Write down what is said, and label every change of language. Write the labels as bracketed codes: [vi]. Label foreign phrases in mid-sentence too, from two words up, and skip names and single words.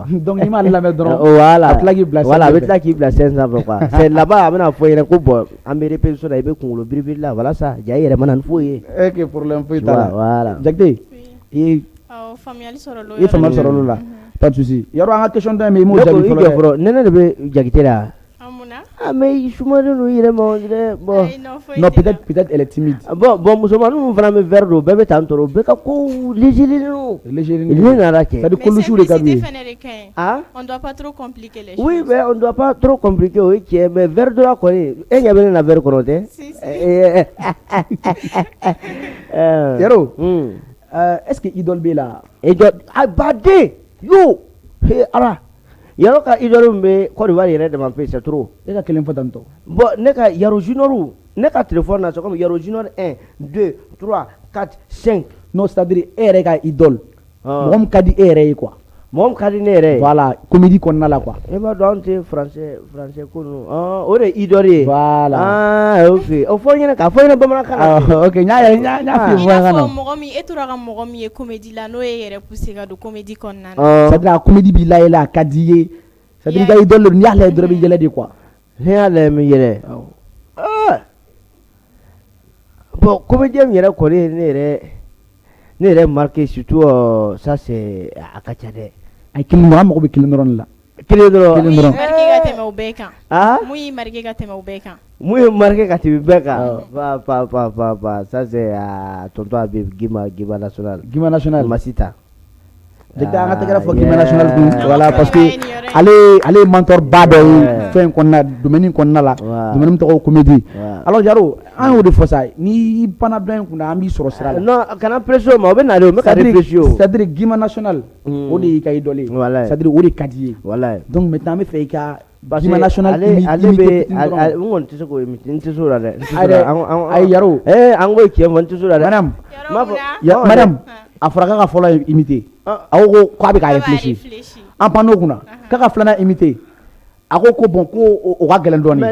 [bm] donc i m'ale lamɛn dɔrɔn [fr] voilà [bm] a tila k'i bila voilà a bɛ tila k'i bila scène sanfɛ quoi [fr] c'est là-bas [bm] a bɛna fɔ i ɲɛna ko bon an bɛ répétition na i bɛ kunkolo biribiri la walasa ja i yɛrɛ ma na ni foyi ye ok problème foyi t'a la [fr] voilà [bm] Jakite i faamuyali sɔrɔ l'o ye faamuyali sɔrɔ olu la [fr] pas de souci [bm] yɔrɔ an ka question dɔ in bɛ i m'o ne ko jaabi i jɔ fɔlɔ nɛnɛ de bɛ Jakite la [fr] ah mais [bm] i sumalen don i yɛrɛ ma [fr] on dirait bon non peut-être elle est timide [bm] bon musomanin minnu fana bɛ verre don bɛɛ bɛ tan tɔɔrɔ bɛɛ ka ko [fr] légèrement non légèrement [bm] ne nana kɛ c'est-à-dire kolusiw de ka d'u ye ah [fr] on doit pas trop compliquer les choses oui mais on doit pas trop compliquer [bm] o ye tiɲɛ mais verre dɔ la kɔni e ɲɛ bɛ ne na verre kɔnɔ tɛ yaro [fr] est-ce que [bm] idole b'e la idole a baden yo he ala yaro ka idole min bɛ Côte d'Ivoire yɛrɛ dama pe [fr] c'est trop [bm] e ka kelen fɔ tantɔ bon ne ka yaro junior ne ka téléphone na [fr] c'est comme [bm] yaro junior 1 2 3 4 5 non c'est-à-dire e yɛrɛ ka idole mɔgɔ min ka di e yɛrɛ ye quoi mɔgɔ min ka di ne yɛrɛ ye voilà comédie kɔnɔna la quoi e b'a dɔn an tɛ français ko ninnu o de ye idole ye [fr] voilà [bm] ah ok o fɔ n ɲɛna k'a fɔ n ɲɛna bamanankan na ok n y'a f'i ye bamanankan na mɔgɔ min e tora ka mɔgɔ min ye comédie la n'o ye yɛrɛ pousser ka don comédie kɔnɔna na c'est-à-dire a comédie b'i la yɛlɛ a ka d'i ye c'est-à-dire i ka idole n'i y'a lajɛ dɔrɔn i bɛ yɛlɛ de quoi ne y'a lajɛ n bɛ yɛlɛ bon comédien min yɛrɛ kɔni ye ne yɛrɛ marqué [fr] surtout ça c'est [bm] a ka ca dɛ a ye kelen dɔrɔn an mago bɛ kelen dɔrɔn de la kelen dɔrɔn mun y'i marqué ka tɛmɛ o bɛɛ kan ah mun y'i marqué ka tɛmɛ o bɛɛ kan mun ye marqué ka tɛmɛ bɛɛ kan [fr] pa ça c'est tonton [bm] Habib Guima national Masita Jakite an ka tɛgɛrɛ fɔ Guima national kun voilà parce que ale ye mentor ba dɔ ye fɛn kɔnɔna domaine kɔnɔna la domaine min tɔgɔ ye comédie alors Jaro an y'o de fɔ sa ni panna dɔ in kunna an b'i sɔrɔ sira la non kana pression o ma o bɛ nalen o bɛ ka réfléchir o c'est-à-dire Guima national o de y'i ka idole ye c'est-à-dire o de ka di ye donc maintenant an bɛ fɛ i ka Guima national imité n kɔni tɛ se k'o imité n tɛ se o la dɛ ayi Jaro an k'o tiɲɛ fɔ n tɛ se o la dɛ madame a fɔra k'a ka fɔlɔ imité a ko k'a bɛ ka réfléchir an pan n'o kunna k'a ka filanan imité a ko bon ko o ka gɛlɛn dɔɔnin